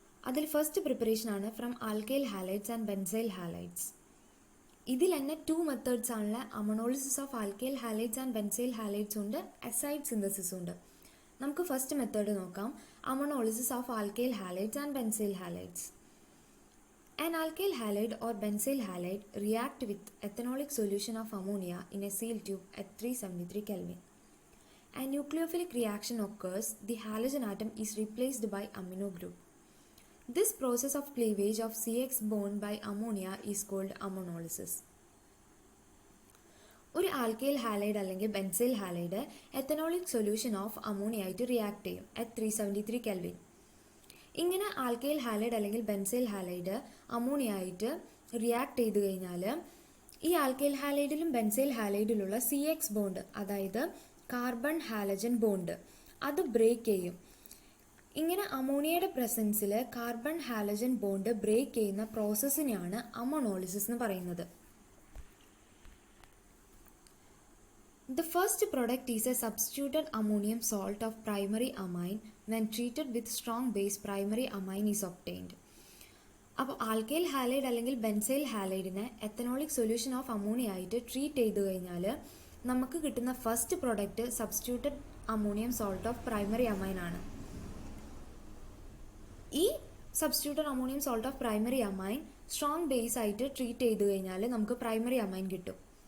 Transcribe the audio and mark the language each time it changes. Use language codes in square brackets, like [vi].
[ml] അതിൽ first preparation ആണ് from alkyl halides and benzyl halides. ഇതിൽ തന്നെ 2 methods ആണുള്ള. അമോണോളിസിസ് of alkyl halides and benzyl halides ഉണ്ട്, അസൈഡ് സിന്തസിസ് ഉണ്ട്. നമുക്ക് ഫസ്റ്റ് മെത്തേഡ് നോക്കാം, അമോണോളിസിസ് of alkyl halides and benzyl halides. [en] An alkyl halide or benzyl halide react with ethanolic solution of ammonia in a sealed tube at 373 Kelvin. A nucleophilic reaction occurs. The halogen atom is replaced by amino group. This process of cleavage of CX bond by ammonia is called ammonolysis. [ml] ഒരു alkyl halide അല്ലെങ്കിൽ benzyl halide എത്തനോളിക് solution of ammonia ആയിട്ട് react ചെയ്യും [en] at 373 Kelvin. [ml] ഇങ്ങനെ alkyl halide അല്ലെങ്കിൽ benzyl halide ammonia ആയിട്ട് react ചെയ്ത് കഴിഞ്ഞാൽ ഈ ആൽക്കൈൽ ഹാലൈഡിലും ബെൻസൈൽ ഹാലൈഡിലുള്ള CX ബോണ്ട്, അതായത് കാർബൺ ഹാലജൻ ബോണ്ട്, അത് ബ്രേക്ക് ചെയ്യും. ഇങ്ങനെ അമോണിയയുടെ പ്രസൻസിൽ കാർബൺ ഹാലജൻ ബോണ്ട് ബ്രേക്ക് ചെയ്യുന്ന പ്രോസസ്സിനെയാണ് അമോണോളിസിസ് എന്ന് പറയുന്നത്. [en] The first product is a substituted ammonium salt of primary amine. When treated with strong base, primary amine is obtained. [ml] അപ്പോൾ alkyl halide അല്ലെങ്കിൽ benzyl ഹാലൈഡിനെ എത്തനോളിക് solution of ammonia ആയിട്ട് treat ചെയ്ത് കഴിഞ്ഞാൽ നമുക്ക് കിട്ടുന്ന first product substituted ammonium salt of primary amen ആണ്. ഈ substituted ammonium salt of primary amen strong base ആയിട്ട് ട്രീറ്റ് ചെയ്ത് കഴിഞ്ഞാൽ നമുക്ക് പ്രൈമറി അമൈൻ കിട്ടും.